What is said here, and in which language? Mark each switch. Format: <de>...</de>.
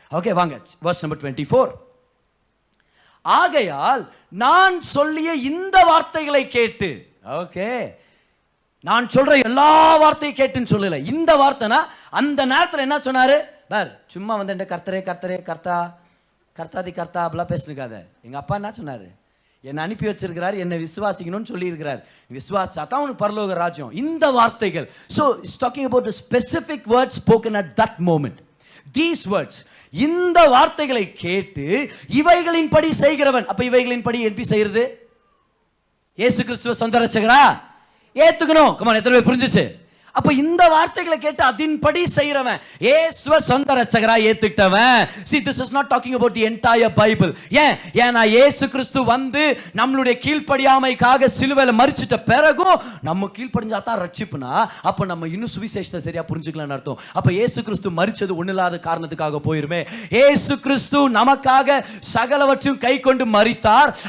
<ta>Okay, வாங்க verse number 24. ஆகையால் நான் சொல்லிய இந்த வார்த்தைகளை கேட்டு, ஓகே, நான் சொல்ற எல்லா வார்த்தையும் கேட்டுன்னு சொல்லல, இந்த வார்த்தைனா அந்த நேரத்தில் என்ன சொன்னாரு பார், சும்மா வந்து கர்த்தரே கர்த்தரே கர்த்தா கர்த்தாதி கர்த்தா அப்படிலாம் பேசுனுக்காத. எங்க அப்பா என்ன சொன்னாரு, என்னை அனுப்பி வச்சிருக்கிறார், என்னை விசுவாசிக்கணும்னு சொல்லி இருக்கிறார், விசுவாசா தான் உனக்கு பரலோக ராஜ்யம். இந்த வார்த்தைகள்.</ta> <en>So it's talking about the specific words spoken at that moment. These words,</en> <ta>இந்த வார்த்தைகளை கேட்டு இவைகளின்படி செய்கிறவன். அப்ப இவைகளின்படி எப்படி செய்யறது? இயேசு கிறிஸ்துவ சொந்த ரட்சகரா ஏத்துக்கணும். கமான், எத்தனை பேர் புரிஞ்சுச்சு? அப்ப இந்த வார்த்தைகளை கேட்டு அதின்படி செய்யறவன் இயேசுவை சொந்த ரட்சகரா ஏத்துக்கிட்டவன்.</ta> <en>see this is not talking about the entire bible.</en> <ta>ஏன்னா இயேசு கிறிஸ்து வந்து நம்மளுடைய கீழ்ப்படியாமைக்காக சிலுவையில மரிச்சிட்ட பிறகும் நம்ம கீழ்ப்படிஞ்சா தான் ரட்சிப்புனா, அப்ப நம்ம இன்னும் சுவிசேஷத்தை சரியா புரிஞ்சுக்கலாம்னு அர்த்தம். அப்ப இயேசு கிறிஸ்து மரிச்சது ஒண்ணில்லாத காரணத்துக்காக போயிருமே. இயேசு கிறிஸ்து நமக்காக சகலவற்றையும் கை கொண்டு மரித்தார்.</ta>